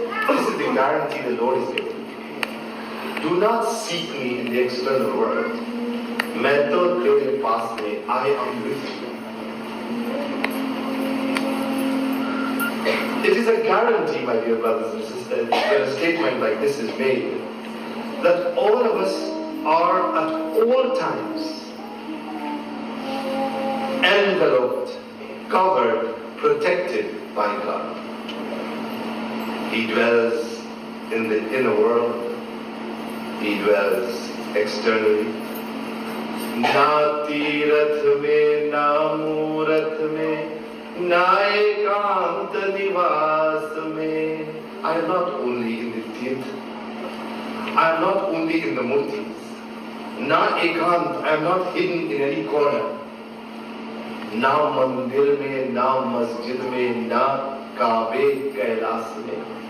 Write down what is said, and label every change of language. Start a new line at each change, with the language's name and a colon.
English: This is the guarantee the Lord is giving. Do not seek me in the external world.
Hindi: मैं तो तेरे पास में,
English: I am with you. It is a guarantee, my dear brothers and sisters, when a statement like this is made, that all of us are at all times enveloped, covered, protected by God. He dwells in the inner world. He dwells externally.
Hindi: ना तीरथ में, ना मूरत में, ना एकांत निवास
English: am not only in the theatre. I am not only in the murtis.
Hindi: Na ekant,
English: I am not hidden in any corner.
Hindi: Na mandir mein, na masjid mein, na Kabe Kailas mein.